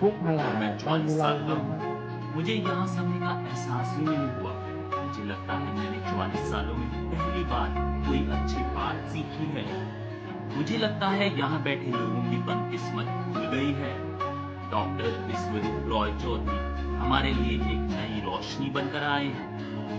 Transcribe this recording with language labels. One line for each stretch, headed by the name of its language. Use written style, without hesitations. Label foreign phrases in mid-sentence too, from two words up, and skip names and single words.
Vietnamese: phút hay
Hindi: और मैं
Vietnamese: là bao
Hindi: 44
Vietnamese: nhiêu
Hindi: साल का
Vietnamese: lâu?
Hindi: हूँ। मुझे यहाँ समय का एहसास ही नहीं हुआ। मुझे लगता है मैंने 44 सालों में पहली बार कोई अच्छी बात सीखी है। मुझे लगता है यहाँ बैठे लोगों की बदकिस्मत खुल गई है। डॉक्टर विश्वरूप रॉय चौधरी हमारे लिए एक नई रोशनी बनकर आए हैं।